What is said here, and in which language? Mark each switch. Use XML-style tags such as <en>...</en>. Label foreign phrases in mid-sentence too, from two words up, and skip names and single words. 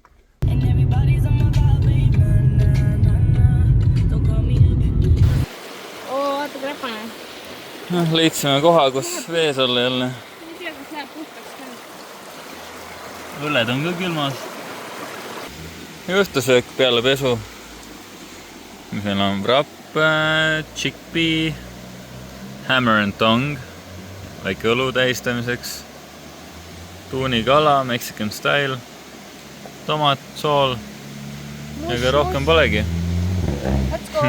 <et>Vaata kui räpane. Leidsime koha, kus vees olla jälle. Ei tea, kas läheb puhtaks ka. Õlled on ka külmas. Õhtusöök peale pesu. Meil on</et> <en>wrap, chickpea, hammer and tong,</en> <et>väike õlu tähistamiseks, tuunikala,</et> <en>Mexican style,</en> <et>tomat, sool ja ka rohkem polegi.</et> <en>Let's go!</en>